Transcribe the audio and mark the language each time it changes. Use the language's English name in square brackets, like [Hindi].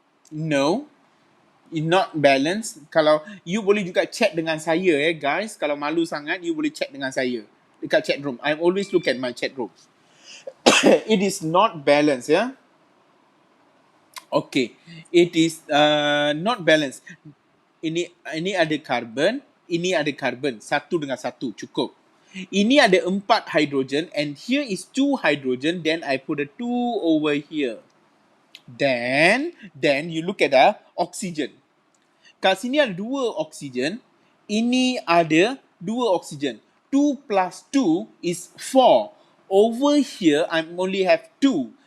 [English] No, it's not balanced. [Malay] Kalau you boleh juga check dengan saya guys. Kalau malu sangat, you boleh check dengan saya dekat chat room. [English] I always look at my chat room. It is not balanced Okay, it is not balanced. [Malay] Ini ada carbon, ini ada carbon, satu dengan satu cukup. Ini ada [English] 4 hydrogen and here is 2 hydrogen, then I put a 2 over here. Then you look at the oxygen. [Malay] Kat sini ada 2 oxygen, ini ada 2 oxygen. [English] 2 plus 2 is 4. Over here, I only have 2.